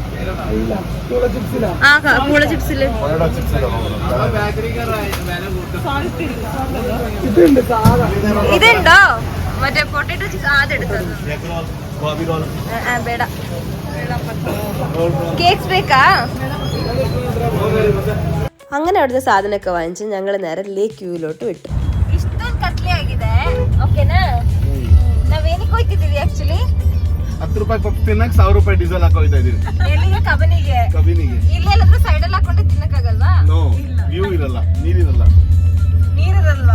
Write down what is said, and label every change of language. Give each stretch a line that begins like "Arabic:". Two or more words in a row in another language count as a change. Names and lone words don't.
Malayalam: ആ പൂള ചിപ്സില് ഇതുണ്ടോ? മറ്റേ
English: potato chips
Malayalam: അതെടുത്തത് ಬೇಡ. കേക്ക്സ് ಬೇಕಾ? അങ്ങനെ അവിടുത്തെ സാധനമൊക്കെ വാങ്ങിച്ച് ഞങ്ങൾ നേരെ ലേക്ക് വ്യൂലോട്ട് വിട്ടു.
Kannada: ಇಷ್ಟೊಂದು ಕತ್ಲೆ ಆಗಿದೆ. ಓಕೆನಾ? ನಾವೇನಕ್ಕೆ ಹೋಗ್ತಿದ್ದೀವಿ ಆಕ್ಚುಲಿ? 10 ರೂಪಾಯಿ ಪಪ್ಪ ತಿನ್ನಕ್ 1000 ರೂಪಾಯಿ ಡೀಸೆಲ್ ಹಾಕೋಯ್ತಾ ಇದೀವಿ. ಎಲ್ಲಿಗೆ? ಕಬನಿಗೆ. ಇಲ್ಲೆಲ್ಲಾದ್ರೂ ಸೈಡ್ ಅಲ್ಲಿ ಹಾಕೊಂಡು ತಿನ್ನಕ್ಕಾಗಲ್ವಾ? ನೋ, ವ್ಯೂ ಇರಲ್ಲ, ನೀರಿರಲ್ಲ. ನೀರಿರಲ್ವಾ?